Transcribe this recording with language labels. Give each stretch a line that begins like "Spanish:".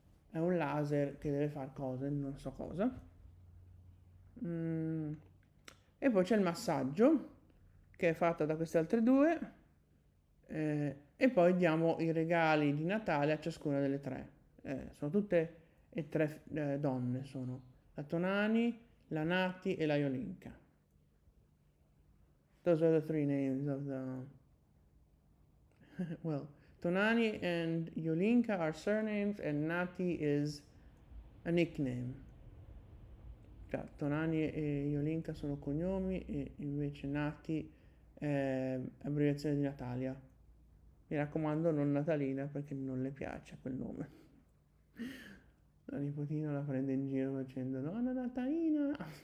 Italian: È un laser che deve fare cose, non so cosa. E poi c'è il massaggio che è fatto da queste altre due. E poi diamo i regali di Natale a ciascuna delle tre. Sono tutte e tre donne, sono la Tonani, la Nati e la Jolinka.
English: Those are the three names of the well, Tonani and Jolinka are surnames and Nati is a nickname.
Italian: Cioè, Tonani e Jolinka sono cognomi e invece Nati è abbreviazione di Natalia. Mi raccomando, non Natalina, perché non le piace quel nome. La nipotina la prende in giro facendo nonna Natalina.